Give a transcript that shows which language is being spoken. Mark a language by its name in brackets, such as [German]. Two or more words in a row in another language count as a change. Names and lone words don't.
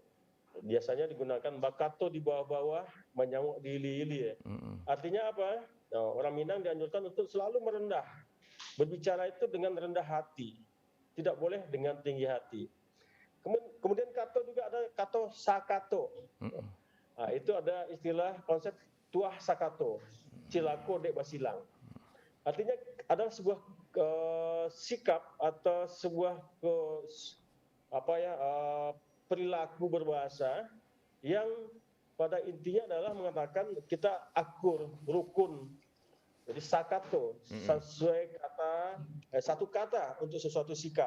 [Indonesian] Biasanya digunakan [Minangkabau] bakato di bawah-bawah, menyamuk di ili-ili ya. Mm-mm. [Indonesian] Artinya apa? Nah, orang Minang dianjurkan untuk selalu merendah. Berbicara itu dengan rendah hati, tidak boleh dengan tinggi hati. Kemudian kato juga ada [Minangkabau] kato sakato. Mm-mm. [Indonesian] Nah, itu ada istilah konsep [Minangkabau] tuah sakato, cilako dek basilang. [Indonesian] Artinya adalah sebuah sikap atau sebuah perilaku berbahasa yang pada intinya adalah mengatakan kita akur, rukun. Jadi sakato, sesuai kata, satu kata untuk sesuatu sikap.